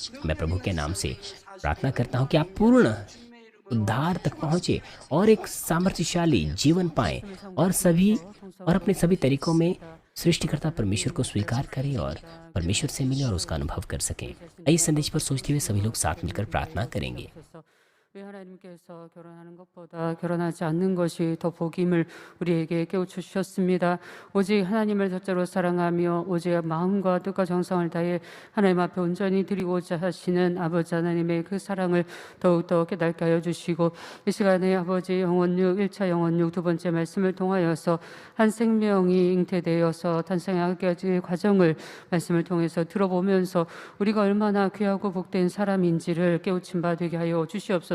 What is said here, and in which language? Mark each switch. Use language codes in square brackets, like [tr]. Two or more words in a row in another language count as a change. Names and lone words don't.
[hi] मैं प्रभु के नाम से प्रार्थना करता हूँ कि आप पूर्ण उद्धार तक पहुँचे और एक सामर्थ्यशाली जीवन पाएं और अपने सभी तरीकों में सृष्टिकर्ता परमेश्वर को स्वीकार करें और परमेश्वर से मिलें और उसका अनुभव कर सकें। इस संदेश पर सोचते हुए सभी लोग साथ मिलकर प्रार्थना करेंगे। [ko] 왜 하나님께서 결혼하는 것보다 결혼하지 않는 것이 더 복임을 우리에게 깨우쳐 주셨습니다. 오직 하나님을 첫째로 사랑하며 오직 마음과 뜻과 정성을 다해 하나님 앞에 온전히 드리고자 하시는 아버지 하나님의 그 사랑을 더욱더 깨닫게 하여 주시고, 이 시간에 아버지 영혼육 1차 영혼육 두 번째 말씀을 통하여서 한 생명이 잉태되어서 탄생하기까지 과정을 말씀을 통해서 들어보면서 우리가 얼마나 귀하고 복된 사람인지를 깨우침 받게 하여 주시옵소서.